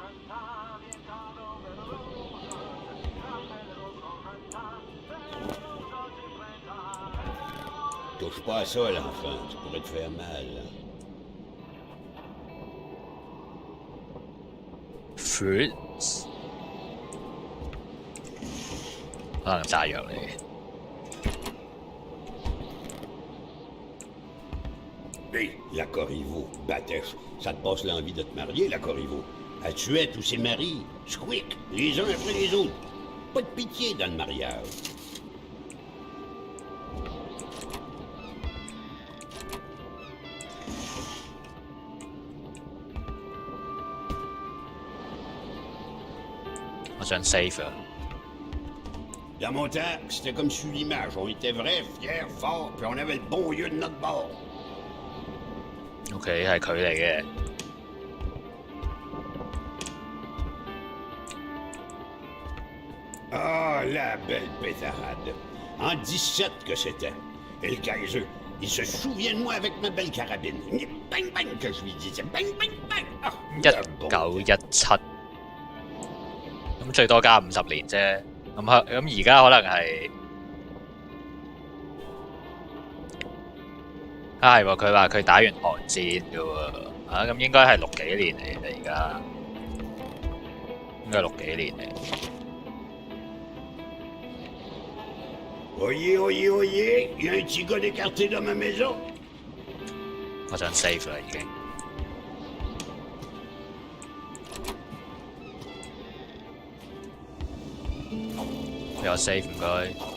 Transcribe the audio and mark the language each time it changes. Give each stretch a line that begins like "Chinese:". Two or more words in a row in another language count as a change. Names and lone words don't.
French: Touche pas à ça, l'enfant. Tu pourrais te faire mal.
Cantonese: Fruits 可能炸藥嚟嘅。
French: Hé, la Corriveau, Batèche, ça te passe l'envie de te marier, la Corriveau. Elle tuait tous ses maris, squick, les uns après les autres. Pas de pitié dans le mariage.
Cantonese: 我想 save 啊。
French: Dans mon temps, c'était comme sur l'image. On était vrais, fiers, forts, puis on avait le bon lieu de notre bord.
Cantonese: OK， 係佢嚟嘅。
French: Ah, la belle pétarade. En 17 que c'était. Et le Kaiser, il se souvient de moi avec ma belle carabine. Bang bang que je lui disais. Bang bang bang. Ah,
Cantonese: 1917，咁最多加50年啫。咁而家可能係係喎，佢話佢打完韓戰嘅喎，咁應該係60幾年嚟嘅而家，應該60幾年嚟。
French: Oyez, oyez, oyez, il y a un petit gars écarté dans ma maison.
Cantonese: 我想 save 啦已經。有 save 唔該。